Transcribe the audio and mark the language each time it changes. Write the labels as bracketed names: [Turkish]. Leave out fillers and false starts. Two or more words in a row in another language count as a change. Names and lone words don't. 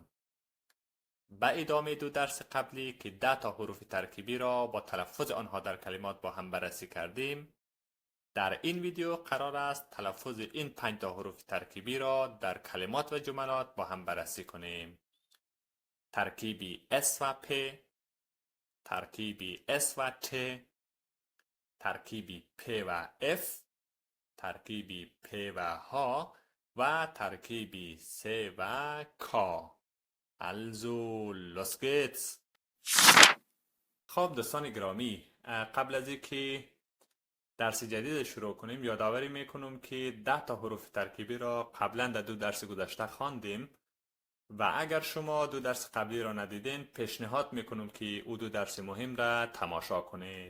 [Persian] به ادامه دو درس قبلی که 10 تا حروف ترکیبی را با تلفظ آنها در کلمات با هم بررسی کردیم، در این ویدیو قرار است تلفظ این 5 تا حروف ترکیبی را در کلمات و جملات با هم بررسی کنیم. ترکیبی S و P، ترکیبی S و T، ترکیبی P و F، ترکیبی P و H و ترکیبی C و K. [German] Also, los geht's. [Persian] خب دوستان گرامی، قبل از اینکه درس جدید شروع کنیم یادآوری میکنم که 10 تا حروف ترکیبی را قبلا در 2 درس گذشته خواندیم و اگر شما 2 درس قبلی را ندیدین پیشنهاد میکنم که او 2 درس مهم را تماشا کنید.